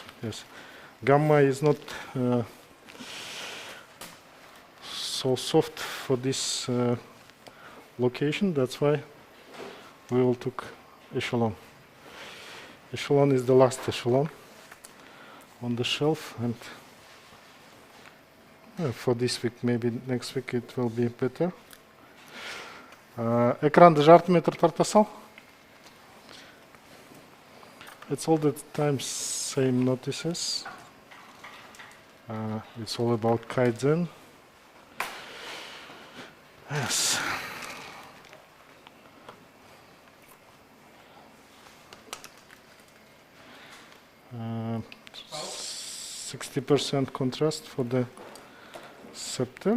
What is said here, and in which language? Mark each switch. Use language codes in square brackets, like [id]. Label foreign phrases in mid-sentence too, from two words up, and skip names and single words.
[en] Yes, Gamma is not so soft for this location. That's why we will took echelon. Echelon is the last echelon on the shelf, and for this week, maybe next week it will be better. [kk] Экранды жарты метр тарта сал. [en] It's all the time same notices. It's all about Kaizen. Yes. Uh, 60% contrast for the scepter.